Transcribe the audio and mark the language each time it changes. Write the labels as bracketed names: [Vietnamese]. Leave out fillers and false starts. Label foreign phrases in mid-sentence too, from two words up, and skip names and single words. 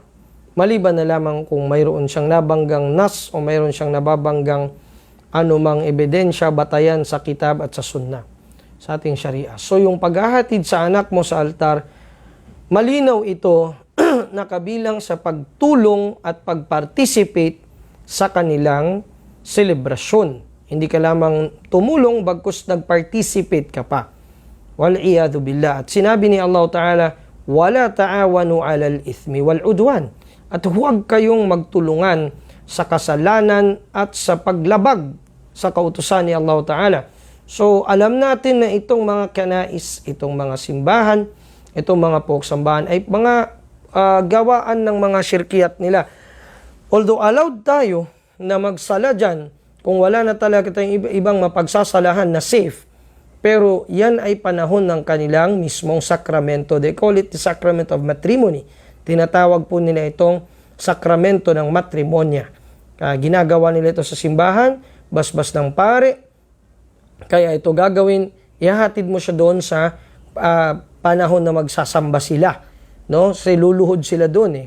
[Filipino] Maliban na lamang kung mayroon siyang nabanggang nas o mayroon siyang nababanggang anumang ebidensya, batayan sa kitab at sa sunnah, sa ating sharia. So, yung paghahatid sa anak mo sa altar, malinaw ito na kabilang sa pagtulong at pag-participate sa kanilang selebrasyon. Hindi ka lamang tumulong bagkus nag-participate ka pa. [Arabic] والعياذ بالله. [Filipino] At sinabi ni [Arabic] الله تعالى ولا تعاونوا على الإثم والعدوان. [Filipino] At huwag kayong magtulungan sa kasalanan at sa paglabag sa kautusan ni [Arabic] الله تعالى. [Filipino] So, alam natin na itong mga kanais, itong mga simbahan, itong mga poksambahan ay mga gawaan ng mga syirkiyat nila. [English] Although allowed [Filipino] tayo na magsala dyan, kung wala na talaga tayong ibang mapagsasalahan na safe, pero yan ay panahon ng kanilang mismong sakramento. [English] They call it the sacrament of matrimony. [Filipino] Tinatawag po nila itong sakramento ng matrimonya. Ginagawa nila ito sa simbahan, basbas ng pare. Kaya ito gagawin, ihahatid mo siya doon sa panahon na magsasamba sila. No, luluhod sila doon .